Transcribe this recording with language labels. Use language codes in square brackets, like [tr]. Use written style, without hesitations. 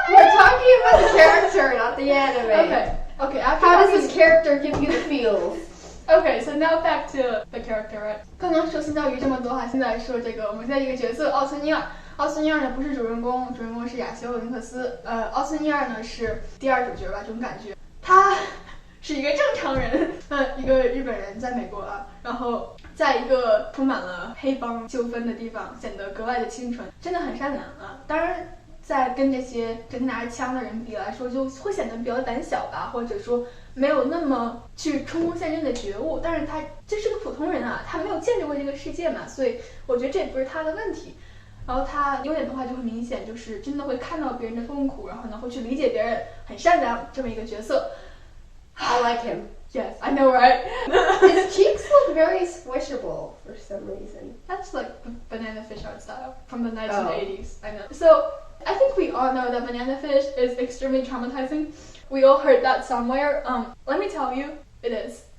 [en] We're talking about the character, not the anime. Okay. How does this character give you the feels? Okay, so now back to the character, right? [zh] 刚刚说香蕉鱼这么多哈，现在说这个我们现在一个角色奥村英二。奥村英二呢不是主人公，主人公是亚修林克斯。奥村英二呢是第二主角吧，这种感觉。他是一个正常人，一个日本人在美国啊，然后在一个充满了黑帮纠纷的地方，显得格外的清纯，真的很善良啊。当然，在跟这些整天拿着枪的人比来说，就会显得比较胆小吧，或者说没有那么去冲锋陷阵的觉悟。但是他这是个普通人啊，他没有见识过这个世界嘛，所以我觉得这也不是他的问题。然后他优点的话就很明显，就是真的会看到别人的痛苦，然后呢会去理解别人，很善良这么一个角色。 [en] I like him. Yes, I know, right? His cheeks look very squishable for some reason. That's like the banana fish art style from the 1980s. I know. So I think we all know that banana fish is extremely traumatizing. We all heard that somewhere. Let me tell you, it is.